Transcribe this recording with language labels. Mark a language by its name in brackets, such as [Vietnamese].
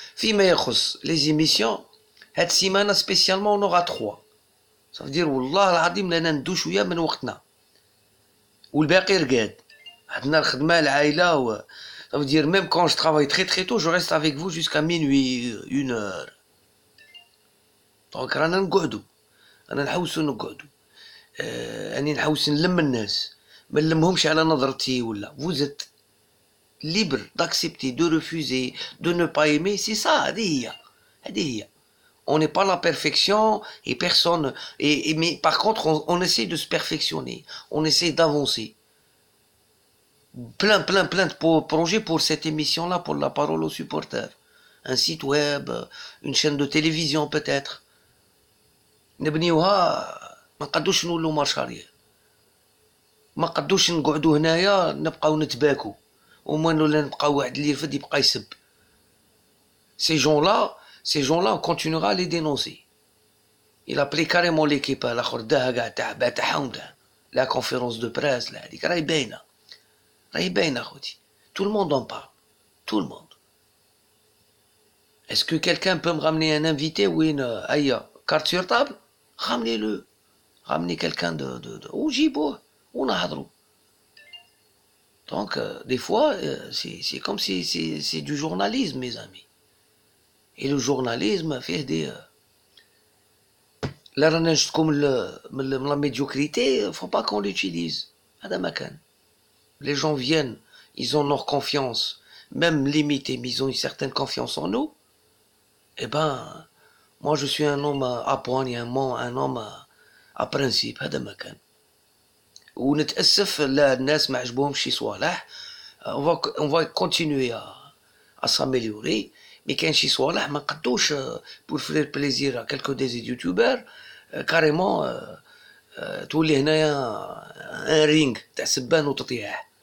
[French] فيما يخص les émissions هاد السيمانة spécialement on aura 3. [Arabic] Ça veut dire والله العظيم لنا ندو شوية من وقتنا والباقي رقاد. [French] عندنا الخدمة العائلة ça veut dire même quand je travaille très très tôt je reste avec vous jusqu'à minuit 1h. [Arabic] دونك رانا نقعدو، انا نحوسو نقعدو، اني نحوس نلم الناس، ما نلمهمش على نظرتي ولا. [French] Vous êtes libre d'accepter, de refuser, de ne pas aimer, c'est ça. هذه هي On n'est pas la perfection et personne. Mais par contre, on essaie de se perfectionner. On essaie d'avancer. Plein de projets pour cette émission-là, pour la parole aux supporters. Un site web, une chaîne de télévision peut-être. [Arabic] نبنيوها ما نقدوش نولوا مارش arrière. ما قدوش نقعدوا هنايا نبقاو نتباكوا وما ولا نبقاو واحد اللي يرفد يبقى يسب. [French] Ces gens-là, on continuera à les dénoncer. Il a appelé carrément l'équipe à la conférence de presse là, راهي باينه خوتي. Tout le monde en parle. Tout le monde. Est-ce que quelqu'un peut me ramener un invité ou une carte sur table? Ramenez-le. Ramenez quelqu'un ou جيبوه ونهضروا. Donc des fois c'est comme si c'est du journalisme mes amis. Et le journalisme fait des لا رانا نشتكوا من la médiocrité, faut pas qu'on l'utilise. [Arabic] هذا ما كان. [French] Les gens viennent, ils ont leur confiance, même limitée, mais ils ont une certaine confiance en nous. Eh ben, moi je suis un homme à poigne, un homme à principe. [Arabic] هذا ما كان. ونتأسف لا الناس ما عجبهمش شي صوالح. [French] On va continuer à s'améliorer. Mais كاين شي صوالح ما نقدوش pour faire plaisir à quelques des youtubeurs carrément تولي هنايا un ring تاع سبان وتطيح.